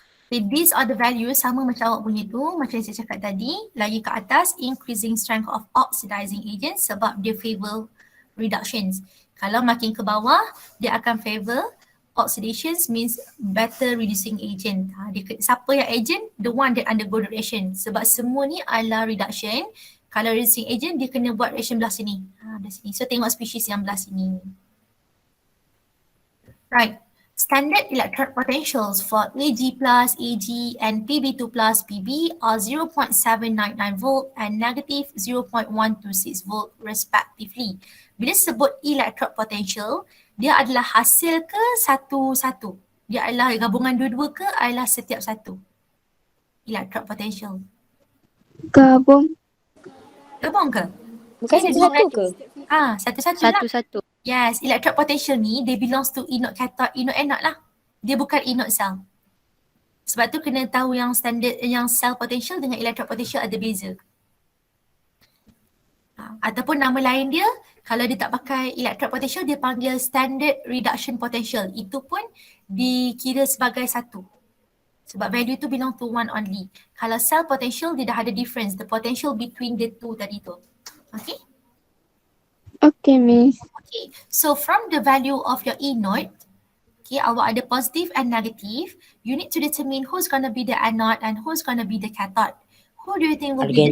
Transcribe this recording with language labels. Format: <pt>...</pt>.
<ms>Okay, these are the values sama macam awak punya tu, macam yang saya cakap tadi.</ms> <en>Lagi ke atas, increasing strength of oxidizing agent sebab dia favor reductions.</en> <ms>Kalau makin ke bawah, dia akan favor oxidations means better reducing agent. Siapa yang agent?</ms> <en>The one that undergo the reaction.</en> <ms>Sebab semua ni adalah reduction. Kalau reducing agent, dia kena buat reaction belah sini. Belah sini. So tengok species yang belah sini.</ms> <en>Right. Standard electrode potentials for Ag plus Ag and Pb2 plus Pb are 0.799 volt and negative 0.126 volt respectively.</en> <ms>Bila sebut electrode potential, dia adalah hasil ke satu-satu? Dia adalah gabungan dua-dua ke adalah setiap satu?</ms> <en>Electrode potential.</en> <ms>Gabung. Gabung ke? bukan satu-satu ke? Satu-satu lah. Satu-satu.</ms> <en>Yes, electrode potential ni dia belongs to anode cathode, anode anode lah.</en> <ms>Dia bukan anode cell. Sebab tu kena tahu yang standard, yang cell potential dengan electrode potential ada beza. Ataupun nama lain dia, kalau dia tak pakai electrode potential, dia panggil standard reduction potential. Itu pun dikira sebagai satu.</ms> <en>Sebab value tu belong to one only. Kalau cell potential, dia dah ada difference, the potential between the two tadi tu. Okay? Okay, Miss. Okay, so from the value of your E node, okay, awak ada positive and negative. You need to determine who's going to be the anode and who's going to be the cathode. Who do you think will be the</en>